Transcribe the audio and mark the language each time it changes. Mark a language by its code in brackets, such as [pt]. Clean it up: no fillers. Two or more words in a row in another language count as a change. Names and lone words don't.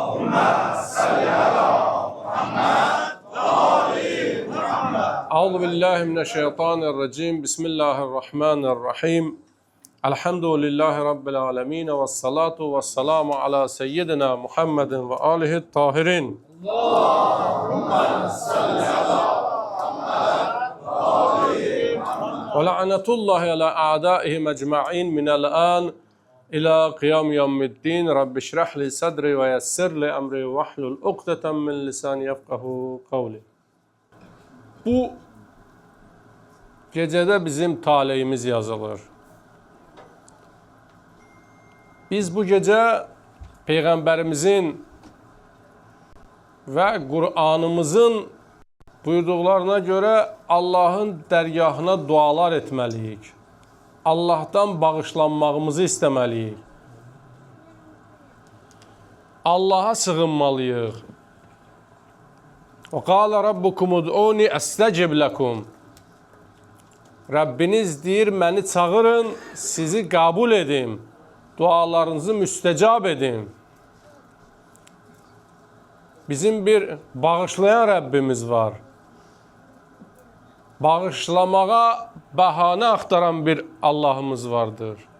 [ar] أعوذ بالله من الشيطان الرجيم. بسم الله الرحمن الرحيم. الحمد لله رب العالمين والصلاة والسلام على سيدنا محمد وآله الطاهرين. اللهم صل على محمد ولعنة الله على أعدائه أجمعين من الآن إلى قيام يوم الدين. رب اشرح لي صدري ويسر لي أمري واحلل عقدة من لساني يفقهوا قولي. [az] Bu gecədə bizim taleyimiz yazılır. Biz bu gecə Peyğəmbərimizin və Qur'anımızın buyurduqlarına görə Allahın dərgahına dualar etməliyik. Allahdan bağışlanmağımızı istəməliyik. Allaha sığınmalıyıq. [ar] وَقَالَ رَبُّكُمُ ادْعُونِي أَسْتَجِبْ لَكُمْ. [az] Rəbbiniz deyir, məni çağırın, sizi qəbul edim, dualarınızı müstəcab edim. Bizim bir bağışlayan Rəbbimiz var. Bağışlamağa bəhanə axtaran bir Allahımız vardır.